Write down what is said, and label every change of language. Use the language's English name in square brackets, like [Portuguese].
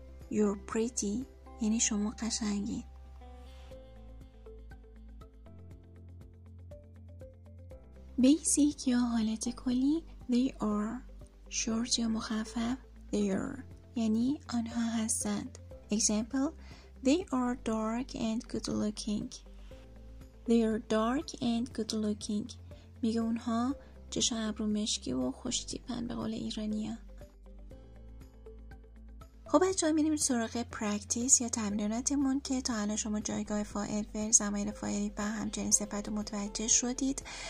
[English] You're pretty [Persian] یعنی شما قشنگین. Basic یا حالت کلی they are. Short یا مخفف they're یعنی آنها هستند. [English] Example: They are dark and good looking. They are dark and good looking [Persian] میگه اونها چشم ابرو مشکی و خوش تیپن به قول ایرانی‌ها. خب بچه‌ها میریم سراغ پرکتیس یا تمریناتمون که تا الان شما جایگاه فاعل، فعل، ضمیر فاعلی و همچنین صفت رو متوجه شدید.